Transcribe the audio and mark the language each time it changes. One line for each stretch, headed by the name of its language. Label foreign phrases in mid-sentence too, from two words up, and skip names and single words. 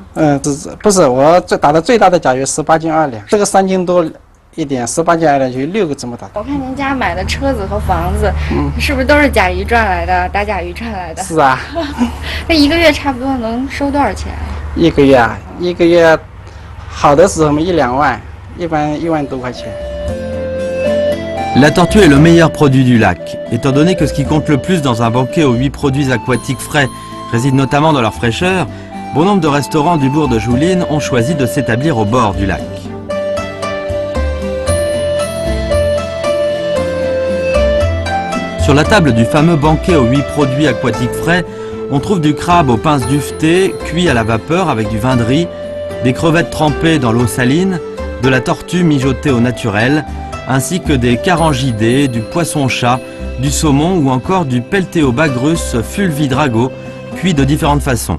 Chinese: 不是我打的最大的甲鱼18斤2两，这个3斤多一点，18斤2两就有6个这么大。我看您家买的车子和房子，是不是都是甲鱼赚来的？打甲鱼赚来的？是啊。那一个月差不多能收多少钱？一个月，好的时候嘛1、2万，一般1万多块钱。
French: La tortue est le meilleur produit du lac, étant donné que ce qui compte le plus dans un banquet aux 8 produits aquatiques frais réside notamment dans leur fraîcheur. Bon nombre de restaurants du bourg de Jouline ont choisi de s'établir au bord du lac. Sur la table du fameux banquet aux 8 produits aquatiques frais, on trouve du crabe aux pinces duvetées, cuit à la vapeur avec du vin de riz, des crevettes trempées dans l'eau saline, de la tortue mijotée au naturel, ainsi que des carangidés, du poisson-chat, du saumon ou encore du Pelteobagrus fulvidrago, cuit de différentes façons.